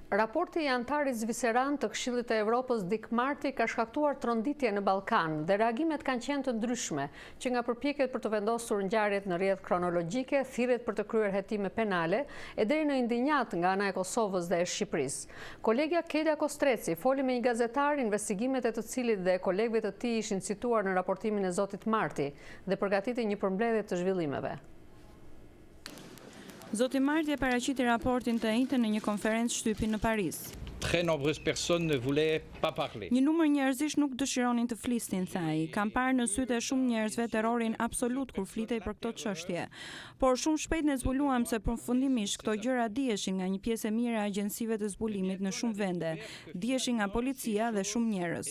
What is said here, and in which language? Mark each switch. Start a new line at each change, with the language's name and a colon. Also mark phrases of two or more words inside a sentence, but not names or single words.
Albanian: Raporti i antarit zviceran të Këshillit të Evropës Dick Marty ka shkaktuar tronditje në Ballkan dhe reagimet kanë qenë të ndryshme, që nga përpjekjet për të vendosur ngjarjet në rrjedhë kronologjike, thirrjet për të kryer hetime penale, e deri në indinjat nga ana e Kosovës dhe e Shqipërisë. Kolegja Kelja Kostreci foli me një gazetar, investigimet e të cilit dhe kolegëve të tij ishin cituar në raportimin e zotit Marty dhe përgatiti një përmbledhje të zhvillimeve. Zoti Marty e paraqiti raportin të njëjtën në një konferencë shtypi në Paris.
French: Très nombreuses personnes ne voulaient pas parler.
Albanian: Një numër njerëzish nuk dëshironin të flisnin, tha ai. Kam parë në sytë e shumë njerëzve terrorin absolut kur flitej për këto çështje. Por shumë shpejt ne zbuluam se përfundimisht këto gjëra diheshin nga një pjesë e mirë e agjencive të zbulimit në shumë vende, diheshin nga policia dhe shumë njerëz.